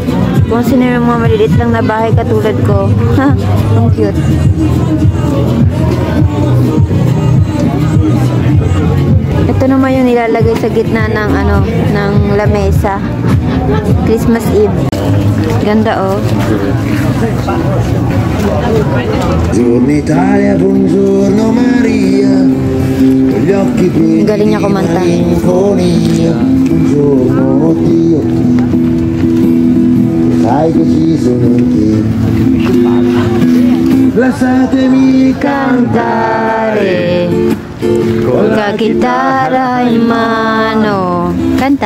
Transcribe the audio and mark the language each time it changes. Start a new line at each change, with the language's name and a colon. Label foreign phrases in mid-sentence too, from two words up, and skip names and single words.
Filipino: Kung sino yung mga maliliit lang na bahay katulad ko. Ang cute. Ito naman yung nilalagay sa gitna ng ng lamesa.
English: Christmas Eve. Ganda
Italian: Buongiorno Italia, buongiorno Maria. Gli occhi pieni.
Filipino: Galing niya kumanta.
Italian: Buongiorno Dio. Sai che ci sono te. Lasciatemi cantare con la chitarra in mano. Canta.